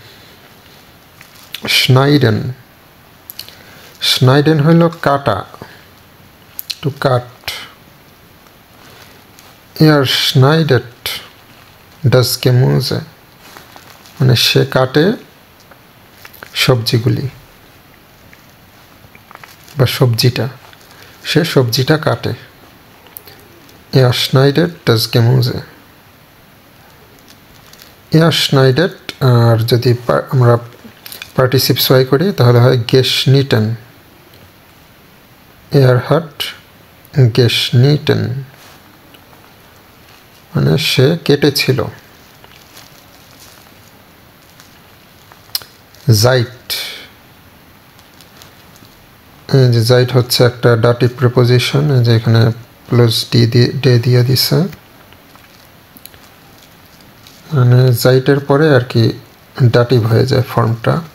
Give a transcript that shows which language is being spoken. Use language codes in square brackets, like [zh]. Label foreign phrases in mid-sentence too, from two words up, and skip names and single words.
[bn] স্নাইডেন হইল কাটা, [en] to cut. [de] Er schneidet das Gemüse, [bn] মানে সে কাটে সবজিগুলি বা সবজিটা, সে সবজিটা কাটে। [de] Er schneidet das Gemüse. Er schneidet, [bn] আর যদি আমরা [de] Partizip zwei [bn] করি তাহলে হয় geschnitten. [de] Er hat geschnitten, [bn] মানে সে কেটেছিল। Seit, এই যে জাইট হচ্ছে একটা [en] dative preposition, [bn] এই যে এখানে প্লাস ডে দিয়ে দিছে, মানে জাইটের পরে আর কি ডাটিভ হয়ে যায় ফর্মটা।